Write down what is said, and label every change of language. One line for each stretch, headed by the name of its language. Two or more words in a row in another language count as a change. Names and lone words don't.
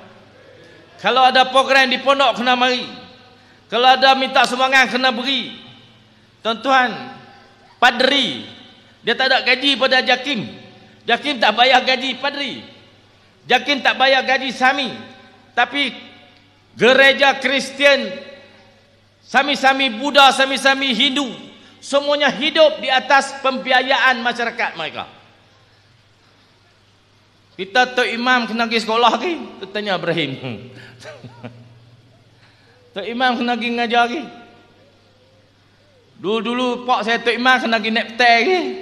Malay: Kalau ada program di pondok kena mari. Kalau ada minta sumbangan kena beri. Tuan-tuan, padri dia tak ada gaji pada Jakim. Jakim tak bayar gaji padri. Jakim tak bayar gaji sami. Tapi gereja Kristian, sami-sami Buddha, sami-sami Hindu, semuanya hidup di atas pembiayaan masyarakat mereka. Kita Tok Imam kena pergi sekolah lagi. Tu tanya Ibrahim. Tok Imam kena pergi ngajar lagi. Dulu-dulu pak saya Tok Imam kena pergi naik petai lagi.